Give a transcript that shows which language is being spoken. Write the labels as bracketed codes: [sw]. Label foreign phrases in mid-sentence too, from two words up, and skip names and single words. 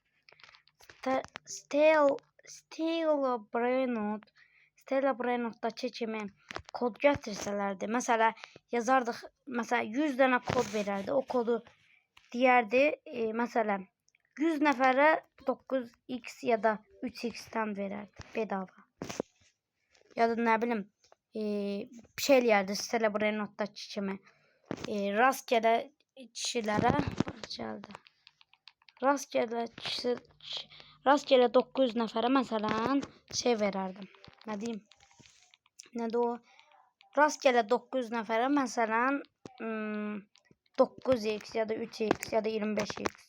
[az] Stella.2 kimi kod gətirsələrdi. Mesela yazardıq, mesela 100 dənə kod verərdi. O kodu deyərdi, mesela 100 nəfərə 9x ya da 3x'ten verərdi bedava. [tr] Ya da ne bileyim [az] bir şey eləyərdi Stella.2 kimi. Rastgele kişilərə gəldi. Rastgele 900 nəfərə məsələn şey verərdim. [tr] Ne diyeyim? [az] Nədir o? Rastgele 900 nəfərə məsələn 9x ya da 3x ya da 25x.